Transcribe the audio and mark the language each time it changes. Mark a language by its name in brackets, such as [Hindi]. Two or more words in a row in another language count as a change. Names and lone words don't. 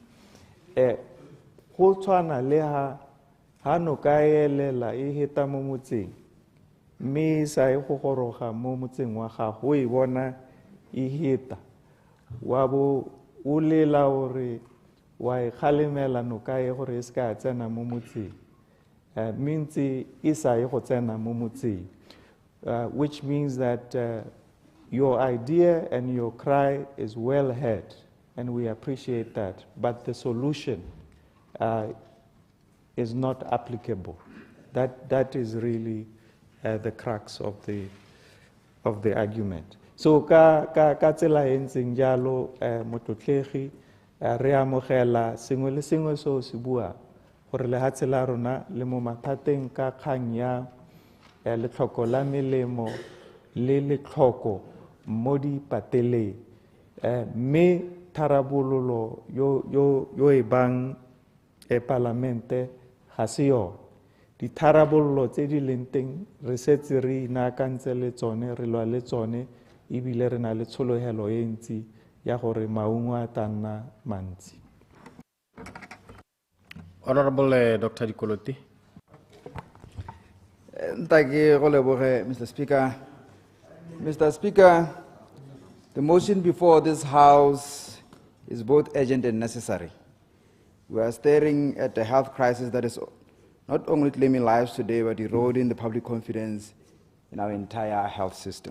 [Tswana] go tshwana le ha no ka elela e heta mo motseng mme sa e go goroga mo motseng wa gago e bona e heta wa bo o lela gore wa e khalemela no ka e gore e ska tsena mo motseng means isa e go tsena mo motseng [English] which means that your idea and your cry is well heard and we appreciate that, but the solution is not applicable. That is really the crux of the argument. [Tswana] So ka tsela e ntseng jalo motlotlegi re amogela sengwe le sengwe so se bua gore le hatse la rona le mo mathateng ka kgang ya letlhoko la melemo le letlhoko mo di patele mme tharabololo yo e bang parlamente ga se yone ditharabololo tse di leng teng re setse re inaakantse le tsone re lwa le tsone ebile re na le tshologelo e ntsi ya gore maungo a tla nna mantsi. [English] Honorable Dr. Dikoloti. Mr. Speaker. Mr. Speaker, the motion before this House is both urgent and necessary. We are staring at a health crisis that is not only claiming lives today, but eroding the public confidence in our entire health system.